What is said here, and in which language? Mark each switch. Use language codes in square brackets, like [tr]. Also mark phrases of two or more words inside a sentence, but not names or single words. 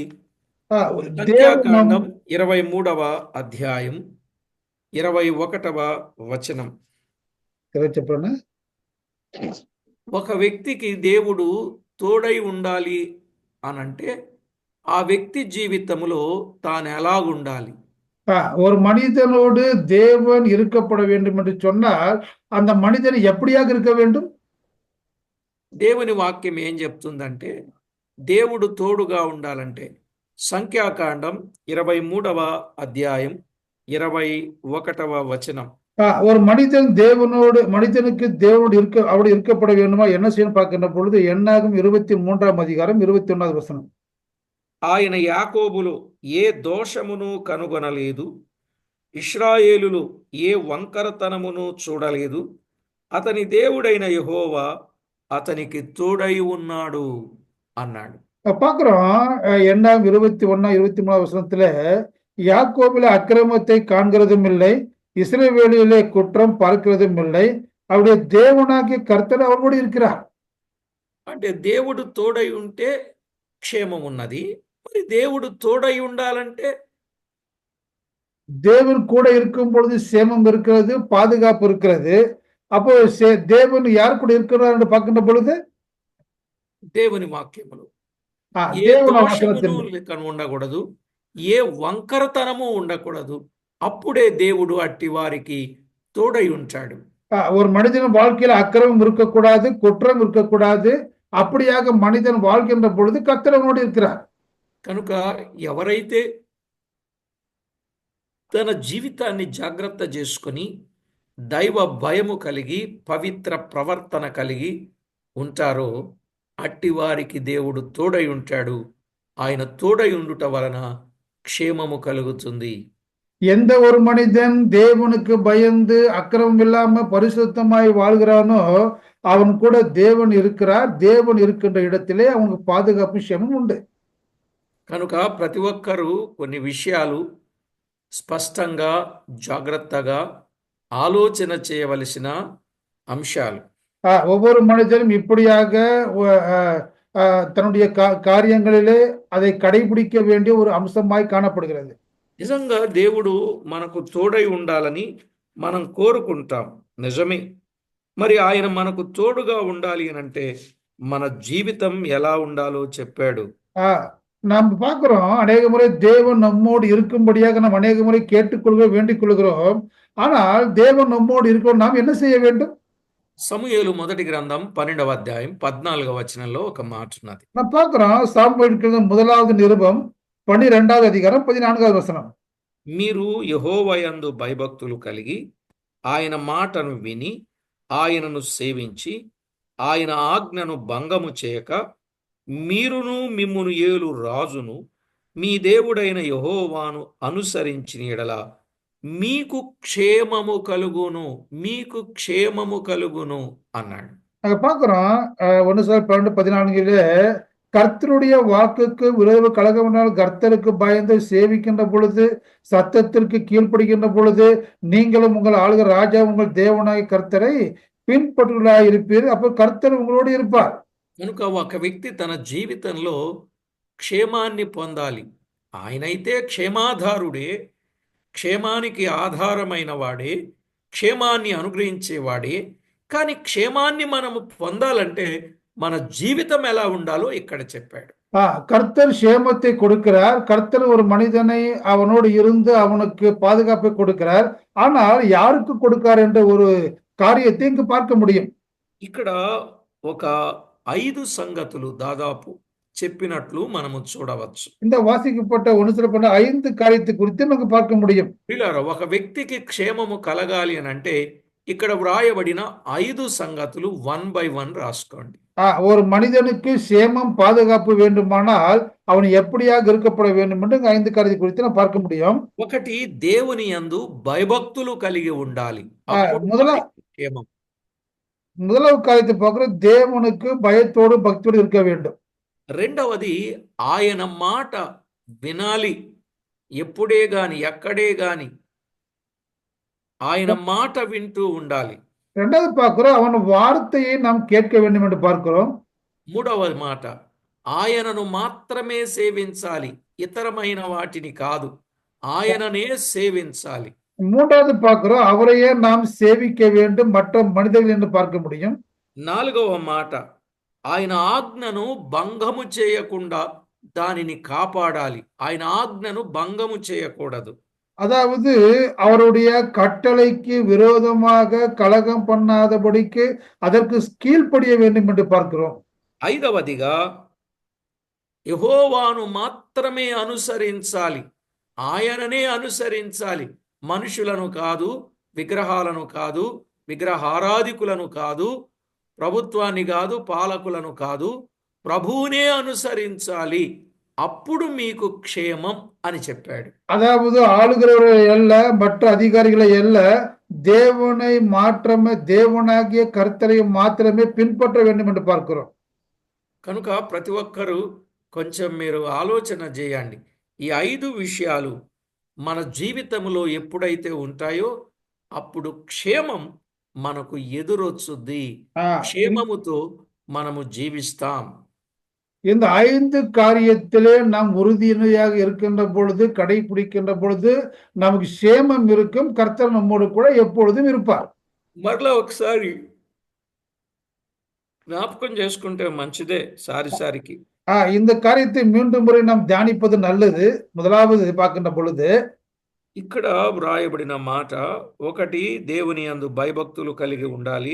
[te] ఆ, దేవుడు నమ్ సంఖ్యాకాండం 23వ అధ్యాయం 21వ వచనం. చెప్పండి. ఒక వ్యక్తికి దేవుడు తోడై ఉండాలి అనంటే ఆ వ్యక్తి జీవితంలో తాను ఎలాగుండాలి? [ta] ஒரு மனிதனோடு தேவன் இருக்கப்பட வேண்டும் என்று சொன்னால் அந்த மனிதன் எப்படியாக இருக்க வேண்டும்? [te] దేవుని వాక్యం ఏం చెప్తుందంటే దేవుడు తోడుగా ఉండాలంటే సంఖ్యాకాండం 23వ అధ్యాయం 21వ వచనం. [ta] ஒரு மனிதனுக்கு தேவனோடு அப்படி இருக்கப்பட வேண்டுமா என்ன செய்யணும் பார்க்கின்ற பொழுது எண்ணாகும் 23ஆம் அதிகாரம் 21வது வசனம். [te] ఆయన యాకోబులో ఏ దోషమును కనుగొనలేదు, ఇశ్రాయేలులో ఏ వంకరతనమును చూడలేదు. అతని దేవుడైన యెహోవా అతనికి తోడై ఉన్నాడు అన్నాడు. [ta] பார்க்கிறோம் எண்ணாகும் 21 23 வசனத்துல யாக்கோபில அக்கிரமத்தை காண்கிறதும் இல்லை, இஸ்ரவேலிலே குற்றம் பார்க்கிறதும் இல்லை, அவருடைய தேவனாகிய கர்த்தர் அவரோடு இருக்கிறார். [te] అంటే దేవుడు తోడై ఉంటే క్షేమం ఉన్నది. మరి దేవుడు తోడై ఉండాలంటే [ta] தேவன் கூட இருக்கும் பொழுது சேமம் இருக்கிறது, பாதுகாப்பு இருக்கிறது. அப்போ தேவன் யார் கூட இருக்கிறார் என்று பார்க்கின்ற பொழுது [te] దేవుని వాక్యములు ఏ [ta] தேவன [te] దోషమును [ta] வசனத்தில் [te] ఉండకూడదు, ఏ వంకరతనము ఉండకూడదు. అప్పుడే దేవుడు అట్టి వారికి తోడై ఉంటాడు. [ta] ஒரு மனிதன் வாழ்க்கையில அக்கிரமம் இருக்கக்கூடாது, குற்றம் இருக்கக்கூடாது. அப்படியாக மனிதன் வாழ்கின்ற பொழுது கர்த்தரோடு இருக்கிறார். [te] కనుక ఎవరైతే తన జీవితాన్ని జాగ్రత్త చేసుకొని దైవ భయము కలిగి పవిత్ర ప్రవర్తన కలిగి ఉంటారో అట్టి వారికి దేవుడు తోడై ఉంటాడు. ఆయన తోడై ఉండుట వలన క్షేమము కలుగుతుంది. [ta] எந்த ஒரு மனிதன் தேவனுக்கு பயந்து அக்கிரமம் இல்லாம பரிசுத்தமாய் வாழ்கிறானோ அவன் கூட தேவன் இருக்கிறார். தேவன் இருக்கின்ற இடத்திலே அவனுக்கு பாதுகாப்பு క్షేమం உண்டு. [te] కనుక ప్రతి ఒక్కరూ కొన్ని విషయాలు స్పష్టంగా జాగ్రత్తగా ఆలోచన చేయవలసిన అంశాలు. [ta] ஒவ்வொரு மனிதனும் இப்படியாக தன்னுடைய காரியங்களிலே அதை கடைபிடிக்க வேண்டிய ஒரு அம்சமாய் காணப்படுகிறது. [te] నిజంగా దేవుడు మనకు తోడై ఉండాలని మనం కోరుకుంటాం, నిజమే. మరి ఆయన మనకు తోడుగా ఉండాలి అని అంటే మన జీవితం ఎలా ఉండాలో చెప్పాడు. [ta] நாம் பார்க்கிறோம் அநேக முறை தேவன் நம்மோடு இருக்கும்படியாக நாம் அநேக முறை கேட்டுக்கொள்கிறோம், வேண்டிக் கொள்கிறோம். ஆனால் தேவன் நம்மோடு இருக்க நாம் என்ன செய்ய வேண்டும்? [te] సమూయేలు మొదటి గ్రంథం 12వ అధ్యాయం 14వ వచనంలో ఒక మాట ఉన్నది. [ta] நாம் பார்க்கிறோம் சாமுவேல் கிரந்தம் 1வது நிருபம் 12வது அதிகாரம் 14வது వచనం. [te] మీరు యెహోవాయందు భయభక్తులు కలిగి ఆయన మాటను విని ఆయనను సేవించి ఆయన ఆజ్ఞను భంగము చేయక మీరును మిమ్మును ఏలు రాజును మీ దేవుడైన యెహోవాను అనుసరించిన యెడల మీకు క్షేమము కలుగును, మీకు క్షేమము కలుగును అన్నాడు. [ta] அங்க பார்க்கிறோம் 1 சாமுவேல் 12:14 கர்த்தருடைய வாக்குக்கு விரோத கலகம்னால் கர்த்தருக்கு பயந்து சேவிக்கின்ற பொழுது, சத்தத்திற்கு கீழ்ப்படுகின்ற பொழுது, நீங்களும் உங்கள் ஆளுகிற ராஜா உங்கள் தேவனாய் கர்த்தரை பின்பற்றுகளாய் இருப்பீர். அப்போ கர்த்தர் உங்களோடு இருப்பார். [te] కనుక ఒక వ్యక్తి తన జీవితంలో క్షేమాన్ని పొందాలి. ఆయనైతే క్షేమాధారుడే, క్షేమానికి ఆధారమైన వాడే, క్షేమాన్ని అనుగ్రహించేవాడే. కానీ క్షేమాన్ని మనము పొందాలంటే మన జీవితం ఎలా ఉండాలో ఇక్కడ చెప్పాడు. [ta] கர்த்தர் சேமத்தை கொடுக்கிறார். கர்த்தர் ஒரு மனிதனை அவனோடு இருந்து அவனுக்கு பாதுகாப்பை கொடுக்கிறார். ஆனால் யாருக்கு கொடுக்கிறார் என்ற ஒரு காரியத்தை இங்கு பார்க்க முடியும். [te] ఇక్కడ ఒక 5 సంగతులు దాదాపు చెప్పినట్లు మనము చూడవచ్చు. [ta] இந்த వాసిக்கப்பட்ட 5 காரியத்தை குறித்து நமக்கு பார்க்க முடியும். [te] పిల్లరా, ఒక వ్యక్తికి క్షేమము కలగాలి అని అంటే ఇక్కడ వ్రాయబడిన 5 సంగతులు 1 by 1 రాసుకోండి. [ta] ஒரு மனிதனுக்கு சேமம் பாதுகாப்பு வேண்டுமானால் அவன் எப்படியாக இருக்கப்பட வேண்டும் என்று இங்க 5 காரியத்தை குறித்து நாம் பார்க்க முடியும். [te] ఒకటి, దేవుని యందు భయభక్తులు కలిగి ఉండాలి. అప్పుడు [ta] முதலா [te] వారికి క్షేమం. [ta] முதலாவது காரியத்தை பார்க்கிறோம், தேவனுக்கு பயத்தோடு பக்தியோடு இருக்க வேண்டும். [te] రెండవది, ఆయన మాట వినాలి. ఎప్పుడే గాని ఎక్కడే గాని ఆయన మాట వింటూ ఉండాలి. [ta] இரண்டாவது பார்க்கிறோம், அவன் வார்த்தையை நாம் கேட்க வேண்டும் என்று பார்க்கிறோம். [te] మూడవ మాట, ఆయనను మాత్రమే సేవించాలి, ఇతరమైన వాటిని కాదు. ఆయననే సేవించాలి. [ta] மூன்றாவது பார்க்கிறோம், அவரையே நாம் சேவிக்க வேண்டும், மற்ற மனிதர்கள் என்று பார்க்க முடியும். [te] నాలుగవ మాట, ఆయన ఆజ్ఞను భంగము చేయకుండా దానిని కాపాడాలి. ఆయన ఆజ్ఞను భంగము చేయకూడదు. [ta] அதாவது அவருடைய கட்டளைக்கு விரோதமாக கலகம் பண்ணாதபடிக்கு அதற்கு கீழ்ப்படிய வேண்டும் என்று பார்க்கிறோம். [te] ఐదవదిగా, యెహోవాను మాత్రమే అనుసరించాలి. ఆయననే అనుసరించాలి. మనుషులను కాదు, విగ్రహాలను కాదు, విగ్రహారాధికులను కాదు, ప్రభుత్వాన్ని కాదు, పాలకులను కాదు, ప్రభువునే అనుసరించాలి. అప్పుడు మీకు క్షేమం అని చెప్పాడు. [ta] அதாவது ஆளுகிறவர்களை அல்ல, மற்ற அதிகாரிகளை அல்ல, தேவனை மாற்றமே, தேவனாகிய கர்த்தரை மாத்திரமே பின்பற்ற வேண்டும் என்று பார்க்கிறோம். [te] కనుక ప్రతి ఒక్కరూ కొంచెం మీరు ఆలోచన చేయండి. ఈ 5 విషయాలు మన జీవితంలో ఎప్పుడైతే ఉంటాయో అప్పుడు క్షేమం మనకు ఎదురొచ్చుద్ది. ஆ, క్షేమముతో మనము జీవిస్తాం. [ta] இந்த 5 காரியத்திலே நாம் உறுதியாக இருக்கின்ற பொழுது, கடைபிடிக்கின்ற பொழுது நமக்கு சேமம் இருக்கும். கர்த்தர் நம்மோடு கூட எப்பொழுதும் இருப்பார். [te] మరలా ఒకసారి జ్ఞాపకం చేసుకుంటే మంచిదే సారికి. [ta] இந்த காரியத்தை மீண்டும் முறை நாம் தியானிப்பது நல்லது. முதலாவது பார்க்கின்ற பொழுது [te] ఇక్కడ వ్రాయబడిన మాట, ఒకటి, దేవుని యందు భయభక్తులు కలిగి ఉండాలి.